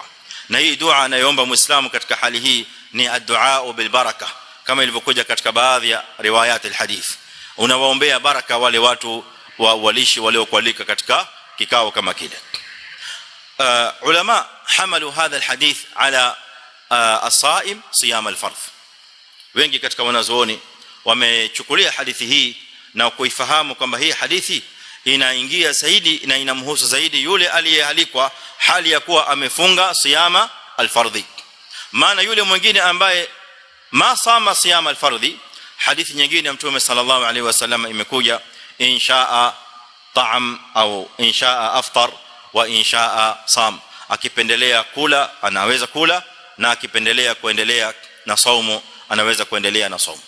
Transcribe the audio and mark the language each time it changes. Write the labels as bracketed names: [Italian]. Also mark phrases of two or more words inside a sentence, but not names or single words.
[Swahili] na hii dua anayoomba muislamu katika hali hii ni [Arabic] الدعاء بالبركة, [Swahili] kama ilivyokuja katika baadhi ya [Arabic] روايات الحديث. [Swahili] unawaombea baraka wale watu walishi waliokualika katika kikao kama kile. [Arabic] علماء حملوا هذا الحديث على الصائم صيام الفرض. [Swahili] wengi katika wanazuoni wamechukulia hadithi hii na kuifahamu kwamba hii hadithi inaingia zaidi na inamhusu zaidi yule aliyealikwa hali ya kuwa amefunga [Arabic] صيام الفرض. [Swahili] maana yule mwingine ambaye [Arabic] ما صام صيام الفرض, [Swahili] hadithi nyingine ya Mtume [Arabic] صلى الله عليه وسلم [Swahili] imekuja [Arabic] إن شاء طعم أو إن شاء أفطر وإن شاء صام, [Swahili] akipendelea kula anaweza kula, na akipendelea kuendelea na saumu anaweza kuendelea na saumu.